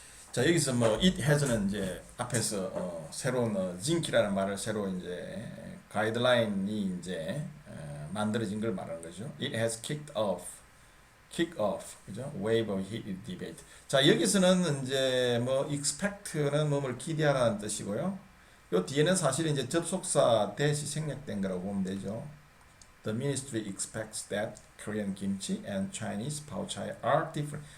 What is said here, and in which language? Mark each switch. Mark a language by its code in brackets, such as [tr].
[ko] 자 여기서 뭐 it has는 이제 앞에서 새로운 징키라는 말을 새로 이제 가이드라인이 이제 만들어진 걸 말하는 거죠. [en] It has kicked off, [ko] 그죠? [en] Wave of heated debate. [ko] 자 여기서는 이제 뭐 expect는 뭐를 기대하라는 뜻이고요. 요 뒤에는 사실 이제 접속사 대시 생략된 거라고 보면 되죠. [en] The ministry expects that Korean kimchi and Chinese pao chai are different.